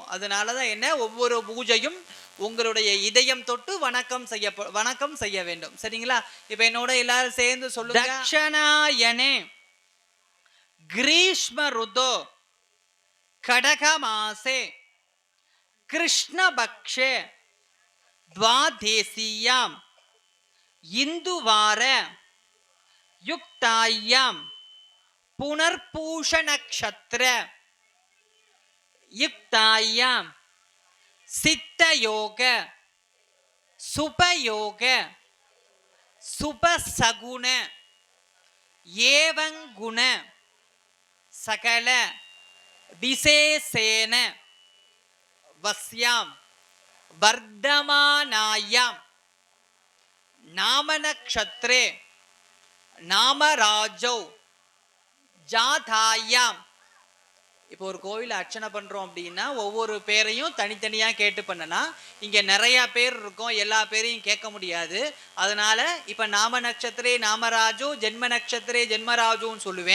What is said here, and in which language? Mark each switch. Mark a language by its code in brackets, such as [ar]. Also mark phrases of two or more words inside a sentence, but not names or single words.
[ta] அதனாலதான் என்ன, ஒவ்வொரு பூஜையும் உங்களுடைய இதயம் தொட்டு வணக்கம் செய்ய வேண்டும். சரிங்களா? இப்ப என்னோட எல்லாரும் சேர்ந்து சொல்லுங்க. [sa] दक्षिणायने ग्रीष्म ऋतौ कर्कटक मासे कृष्णपक्षे द्वादेशीयां इंदुवार युक्तायां पुनर्पूष नक्षत्र युक्तायां सिद्ध योग सुपयोग सुपसगुण एवं गुण सकल विशेषेण वस्यां वर्धमानायां नाम नक्षत्रे नामराजौ ஜாதாயாம். [ta] இப்போ ஒரு கோவில் அர்ச்சனை பண்றோம் அப்படின்னா ஒவ்வொரு பேரையும் தனித்தனியா கேட்டு பண்ணனா இங்க நிறைய பேர் இருக்கும், எல்லா பேரையும் கேட்க முடியாது. அதனால இப்ப [sa] नाम नक्षत्रे नामराशौ, जन्म नक्षत्रे [ta] ஜென்மராஜுன்னு சொல்லுவேன்.